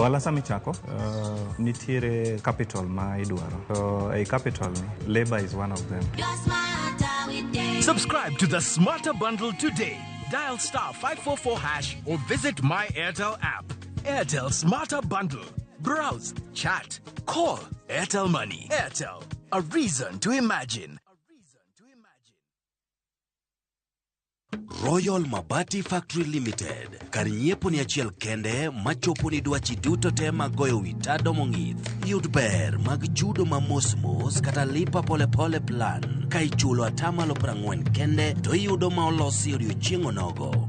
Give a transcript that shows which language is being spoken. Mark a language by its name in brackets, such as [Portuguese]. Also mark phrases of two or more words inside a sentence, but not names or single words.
[Luo (Kenya and Tanzania)] Wala sami chako nitiere capital ma idwaro. [English] So a capital labor is one of them. Subscribe to the Smarter Bundle today. Dial *544# or visit my Airtel app. Airtel Smarter Bundle. Browse, chat, call. Airtel Money. Airtel. A reason to imagine. Royal Mabati Factory Limited. [Luo (Kenya and Tanzania)] Karinyiepo ni achiel kende machopo ni dwachi duto te magoyo witado mong'ith. Yud ber mag chudo ma mos kata [Swahili] lipa pole pole [Luo (Kenya and Tanzania)] plan. Ka ichulo atamalo 40 kende to iyudo ma olosi odiochieng' onogo.